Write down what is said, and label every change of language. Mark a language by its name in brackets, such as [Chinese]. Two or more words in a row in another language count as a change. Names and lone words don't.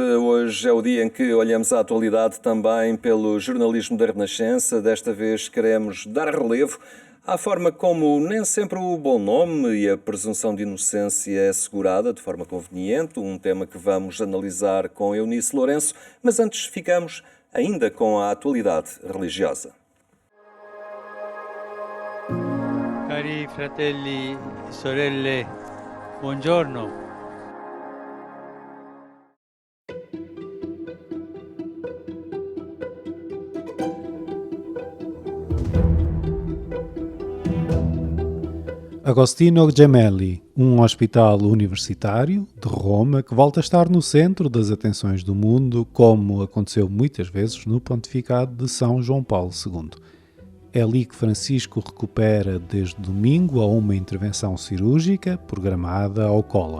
[Portuguese] Hoje é o dia em que olhamos a atualidade também pelo jornalismo da Renascença. Desta vez queremos dar relevo à forma como nem sempre o bom nome e a presunção de inocência é assegurada de forma conveniente, um tema que vamos analisar com Eunice Lourenço, mas antes ficamos ainda com a atualidade religiosa. [Italian] Cari fratelli e sorelle, buongiorno. [Portuguese] Agostino Gemelli, um hospital universitário de Roma que volta a estar no centro das atenções do mundo, como aconteceu muitas vezes no pontificado de São João Paulo II. É ali que Francisco recupera desde domingo a uma intervenção cirúrgica programada ao cólon.